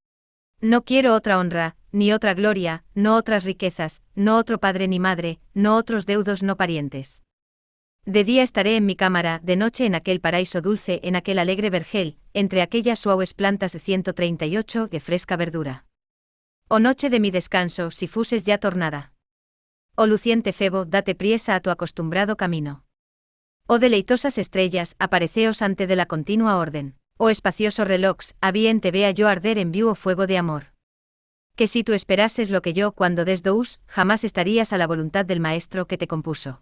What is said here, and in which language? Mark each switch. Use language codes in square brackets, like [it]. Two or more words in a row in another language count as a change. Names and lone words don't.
[es] No quiero otra honra, ni otra gloria, no otras riquezas, no otro padre ni madre, no otros deudos no parientes. De día estaré en mi cámara, de noche en aquel paraíso dulce, en aquel alegre vergel, entre aquellas suaves plantas de 138 de fresca verdura. Oh noche de mi descanso, si fuses ya tornada. Oh luciente Febo, date priesa a tu acostumbrado camino. Oh deleitosas estrellas, apareceos ante de la continua orden. Oh espacioso reloj, a bien te vea yo arder en vivo fuego de amor. Que si tú esperases lo que yo cuando desdous, jamás estarías a la voluntad del maestro que te compuso.